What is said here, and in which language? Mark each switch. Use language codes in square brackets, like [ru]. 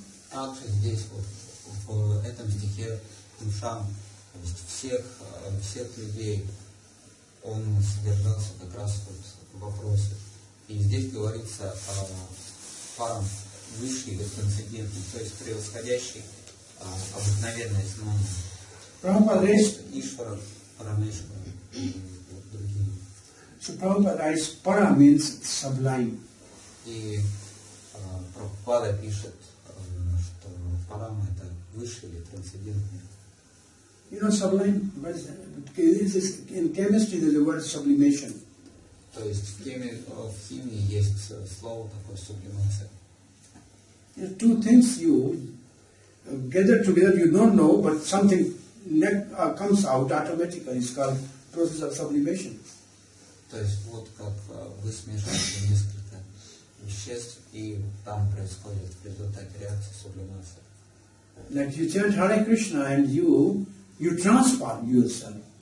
[ru] также здесь вот в этом стихе Пуншам, то есть всех людей, он содержался как раз вот в вопросе. И здесь говорится о парам высший или трансцендентный, то есть превосходящий обыкновенное знание. [en] Prabhupada writes, [ru] Ишвара, Парамешвара и другие. [en] so Prabhupada writes, Para means sublime. [ru] И Прабхупада пишет, что парама это высший или трансцендентный. [en] You know sublime? What is that? In chemistry there's a word sublimation. [ru] То есть в химии есть слово такое сублимация. [en] There are two things you gather together, you don't know, but something comes out automatically. It's called process of sublimation. [ru] То есть вот как вы смешиваете несколько веществ, и там происходит в результате реакции сублимация. [en] Like you chant Hare Krishna and you transform yourself.